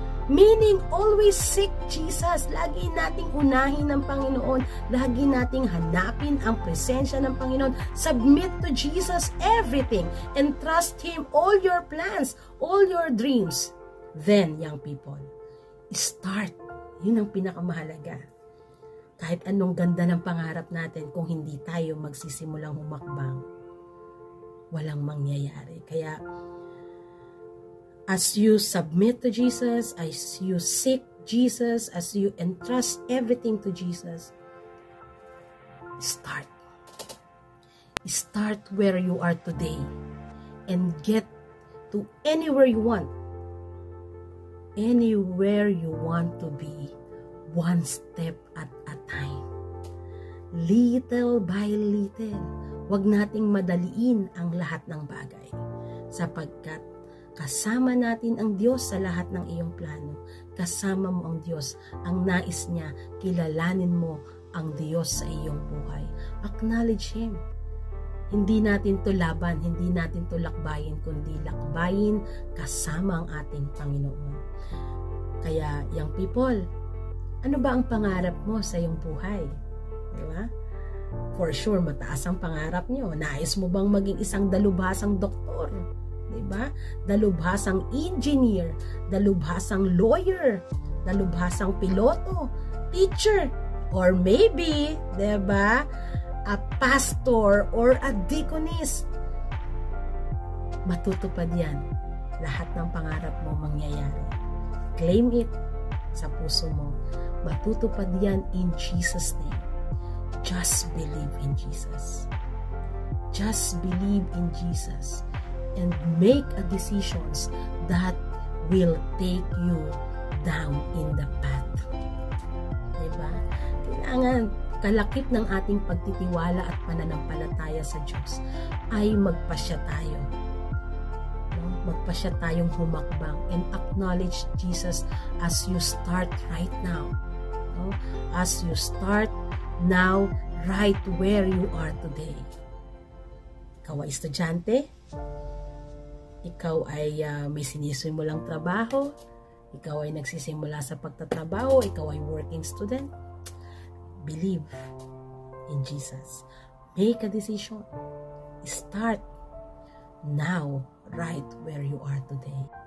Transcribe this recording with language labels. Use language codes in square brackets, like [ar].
[en] Meaning, always seek Jesus. [tl] Lagi nating unahin ng Panginoon. Lagi nating hanapin ang presensya ng Panginoon. [en] Submit to Jesus everything and trust Him all your plans, all your dreams. Then, young people, start. [tl] Yun ang pinakamahalaga. Kahit anong ganda ng pangarap natin, kung hindi tayo magsisimulang humakbang, walang mangyayari. [en] Kaya, as you submit to Jesus, as you seek Jesus, as you entrust everything to Jesus, start. Start where you are today and get to anywhere you want. Anywhere you want to be, one step at a time. Little by little. [tl] Huwag nating madaliin ang lahat ng bagay, sapagkat kasama natin ang Diyos sa lahat ng iyong plano. Kasama mo ang Diyos. Ang nais niya, kilalanin mo ang Diyos sa iyong buhay. [en] Acknowledge Him. [tl] Hindi natin to laban, hindi natin to lakbayin, kundi lakbayin kasama ang ating Panginoon. Kaya, [en] young people, [tl] ano ba ang pangarap mo sa iyong buhay? Diba? [en] For sure, [tl] mataas ang pangarap nyo. Nais mo bang maging isang dalubhasang doktor? Diba? Dalubhasang engineer, dalubhasang lawyer, dalubhasang piloto, teacher, [en] or maybe, [tl] diba, [en] a pastor or a deaconess. [tl] Matutupad yan. Lahat ng pangarap mo mangyayari. [en] Claim it [tl] sa puso mo. Matutupad yan [en] in Jesus' name. Just believe in Jesus. Just believe in Jesus. And make a decisions that will take you down in the path. [tl] Diba? Kailangan kalakip ng ating pagtitiwala at pananampalataya sa Diyos ay magpasya tayo. No? Magpasya tayong humakbang [en] and acknowledge Jesus as you start right now. [tl] No? [en] As you start now, right where you are today. [tl] Ikaw ay estudyante? Ikaw ay may sinisimulang trabaho? Ikaw ay nagsisimula sa pagtatrabaho? Ikaw ay [en] working student? Believe in Jesus. Make a decision. Start now, right where you are today.